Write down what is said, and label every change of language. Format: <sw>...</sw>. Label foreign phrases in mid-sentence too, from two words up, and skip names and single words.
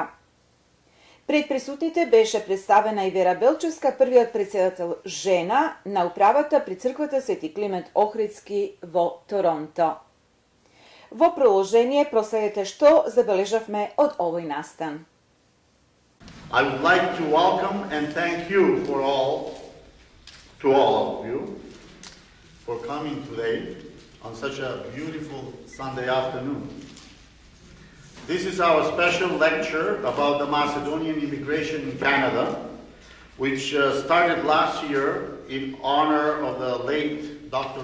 <mk>Пред присутните беше представена и Вера Белчевска, првиот председател жена на управата при црквата Свети Климент Охридски во Торонто. Во продолжение проследете што забележавме од овој настан.</mk> <en>I would like to welcome and thank you to all of you for coming today on such a beautiful Sunday afternoon. This is our special lecture about the Macedonian immigration in Canada, which started last year in honor of the late Dr.</en>